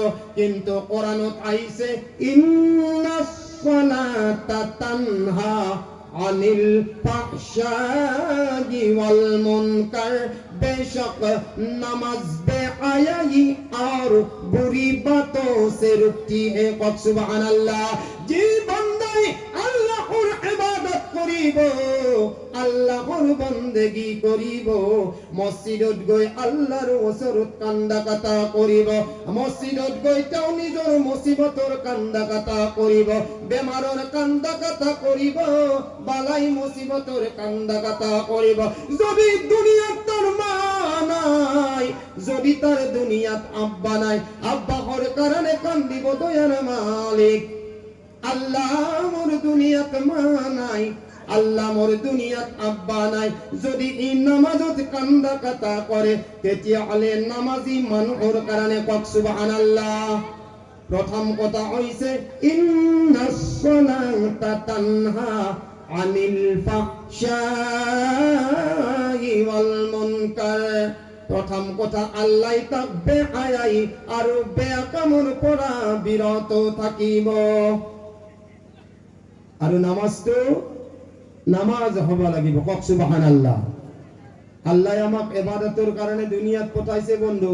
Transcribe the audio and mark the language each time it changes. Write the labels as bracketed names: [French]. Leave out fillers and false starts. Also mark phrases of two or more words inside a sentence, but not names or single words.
[Assamese] কিন্তু কোরআনত আইছে [Arabic] إن الصلاة تنهى عن الفحشاء والمنكر. [Hindi] बेशक नमाज बेहयाई और बुरी बातों से रुकती है। [Arabic] سبحان الله. [Assamese] জী বন্দে আল্লাহৰ ইবাদত কৰিব আল্লাহর বন্দেগী করিব, মসজিদত গৈ আল্লাহর ওচৰত কান্দা কাটা কৰিব, মসজিদত গৈ তেওঁ নিজৰ মুসিবতৰ কান্দা কাটা কৰিব, বেমাৰৰ কান্দা কাটা কৰিব, বালাই মুসিবতৰ কান্দা কাটা কৰিব। যদি দুনিয়াত তার মা নাই, যদি তার দুনিয়াত আব্বা নাই, আব্বাহর কারণে কান্দিব দয়ার মালিক। আল্লাহ মোর দুনিয়াত মা নাই, আল্লাহ মোর দুনিয়াত আব্বা নাই, যদি ই নামাজত কান্দা কাটা করে তেতিয়াহলে নামাজি মানুহৰ কাৰণে কক সুবহানাল্লাহ। প্রথম কথা হইছে [Arabic] إن الصلاة تنهى عن الفحشاء والمنكر. [Assamese] প্রথম কথা আল্লাহ তাক বেহায়াই আৰু বেয়া কামৰ পৰা বিৰত থাকিব। আৰু নামাজ হ'ব লাগিব, কক সুবহানাল্লাহ। আল্লাহ আমাক ইবাদতৰ কাৰণে দুনিয়াত পঠাইছে বন্ধু।